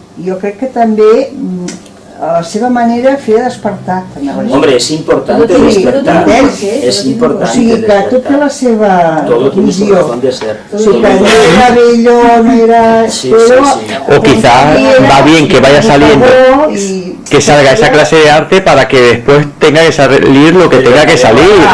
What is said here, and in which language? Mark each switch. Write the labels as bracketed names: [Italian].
[Catalan] I jo crec que també a la seva manera feia despertar. [Spanish] Hombre, es importante despertar. Es importante [Catalan] o sigui, que tot té la seva visió. O sigui, que no era bello, no era... [Spanish] O quizá va bien que vaya saliendo. Y que salga esa clase de arte para que después tenga que salir lo que tenga que salir.